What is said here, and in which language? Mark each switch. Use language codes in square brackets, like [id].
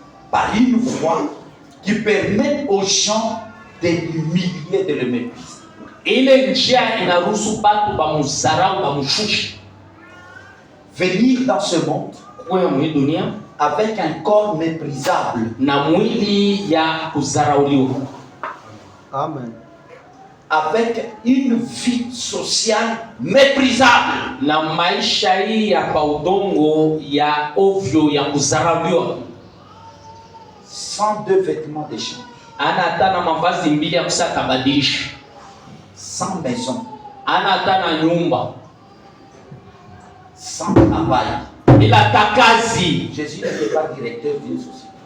[fr] par une foi qui permet aux gens de l'humilier, de le mépriser. [sw] ile njia inaruhusu batu bamuzarau bamushushe. [fr] Venir dans ce monde [sw] Kuya mwi dunia [fr] avec un corps méprisable, [sw] na mwili ya kuzarauliwa. [fr] Amen. avec une vie sociale méprisable, [sw] Na maisha hii ya paudongo ya ovyo ya kuzarauliwa. [fr] sans deux vêtements d'échange, [sw] Ana hata na mavazi mbili ya kusaka badilisha. [fr] sans maison, [sw] Ana hata na nyumba [fr] sans travail. [sw] bila takazi. [fr] Jésus n'était pas directeur d'une société.